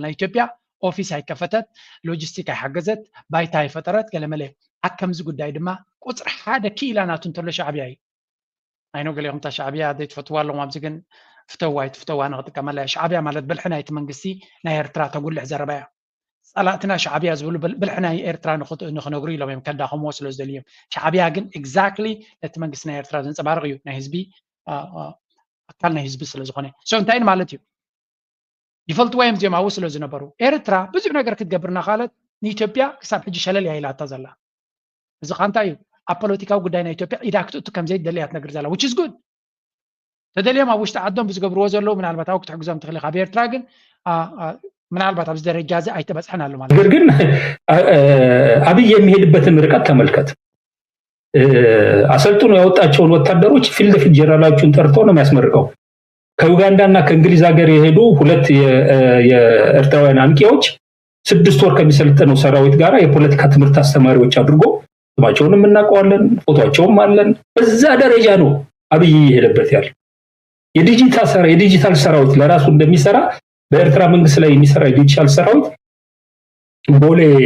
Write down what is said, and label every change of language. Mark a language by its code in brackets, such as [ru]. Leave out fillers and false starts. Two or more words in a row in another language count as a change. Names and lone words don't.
[ti] ናይ ኢትዮጵያ ኦፊስ ኣይከፈተት ሎጂስቲክ ኣይሓገዘት ባይታ ኣይፈጠረት ገለመለ ኣከምዚ ጉዳይ ድማ ቁፅሪ ሓደ ክኢላ ናቱ እንተሎ ሻዕብያ እዩ ኣይኖ ገሊኹም እታ ሻዕብያ ዘይትፈትዋ ኣለኹም ኣብዚ ግን ፍተዋ ንክጥቀመላ ሻዕብያ ማለት ብልሒ ናይቲ መንግስቲ ናይ ኤርትራ ተጉልሕ ዘረባ እያ ፀላእትና ሻዕብያ ዝብሉ ብልሒ ናይ ኤርትራ ንክነግሩ ኢሎም እዮም ከዳኸምዎ ስለ ዝደልዩ እዮም ሻዕብያ ግን ኤግዛክትሊ ነቲ መንግስቲ ናይ ኤርትራ ዘንፀባርቕ እዩ ናይ ህዝቢ ኣካል ናይ ህዝቢ ስለ ዝኾነ እንታይ ማለት እዩ ይፈልጥዎ እዮም እዚኦም ኣብኡ ስለ ዝነበሩ ኤርትራ ብዙሕ ነገር ክትገብር እናኻለት ንኢትዮጵያ ክሳብ ሕጂ ሸለል እያ ኢላታ ዘላ እዚ ኻ እንታይ እዩ ኣብ ፖለቲካዊ ጉዳይ ናይ ኢትዮጵያ ኢዳ ክትእቱ ከምዘይትደሊ እያ ትነግር ዘላ [en] which is good [ti] ተደልዮም ኣብ ውሽጢ ዓዶም ብዝገብርዎ ዘለዉ ምናልባት ኣብኡ ክትሕግዞም ትኽእል ኢኻ ኣብ ኤርትራ ግን ምናልባት ኣብዚ ደረጃ እዚ ኣይተበፅሐን ኣሎ ማለት [am] ነገር ግን አብይ የሚሄድበትን ርቀት ተመልከት አሰልጥኖ ያወጣቸውን ወታደሮች ፊት ለፊት ጀነራሎቹን ጠርቶ ነው የሚያስመርቀው ከኡጋንዳና ከእንግሊዝ ሀገር የሄዱ ሁለት የኤርትራውያን አንቂዎች 6 ወር ከሚሰለጥነው ሰራዊት ጋር የፖለቲካ ትምህርት አስተማሪዎች አድርጎ ስማቸውንም እናውቀዋለን ፎቶአቸውም አለን በዛ ደረጃ ነው አብይ ይሄድበት ያለው የዲጂታል ሰራዊት ለራሱ እንደሚሰራ በኤርትራ መንግስት ላይ የሚሰራ የዲጂታል ሰራዊት ቦሌ